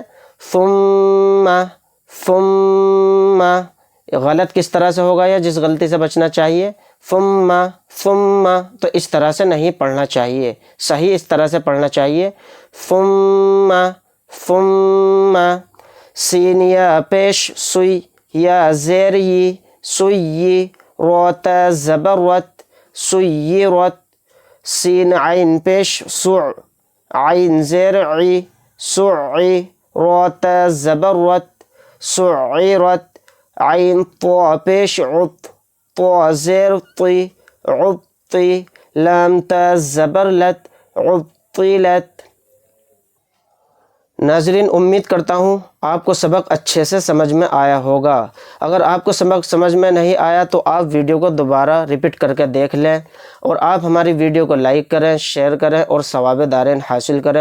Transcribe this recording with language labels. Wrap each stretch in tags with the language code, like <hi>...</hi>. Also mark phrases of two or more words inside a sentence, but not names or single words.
<ar>ثم، ثم۔</ar> <ur>غلط کس طرح سے ہوگا یا جس غلطی سے بچنا چاہیے؟</ur> <ar>ثم، ثم۔</ar> <ur>تو اس طرح سے نہیں پڑھنا چاہیے، صحیح اس طرح سے پڑھنا چاہیے،</ur> <ar>ثم، ثم۔</ar> <ur>سین یا پیش سوئی، یا زیر ی، سوئی۔ روت زبر رت، سیرت۔ سین عین پیش سع، عین زیر عی، سعی۔ روت زبر رت، سعیرت۔ عین طا پیش عط، طا زیر طی، عطی۔ لام تا زبر لت، عطیلت۔ ناظرین، امید کرتا ہوں آپ کو سبق اچھے سے سمجھ میں آیا ہوگا۔ اگر آپ کو سبق سمجھ میں نہیں آیا تو آپ ویڈیو کو دوبارہ ریپیٹ کر کے دیکھ لیں، اور آپ ہماری ویڈیو کو لائک کریں، شیئر کریں اور ثواب دارین حاصل کریں۔</ur>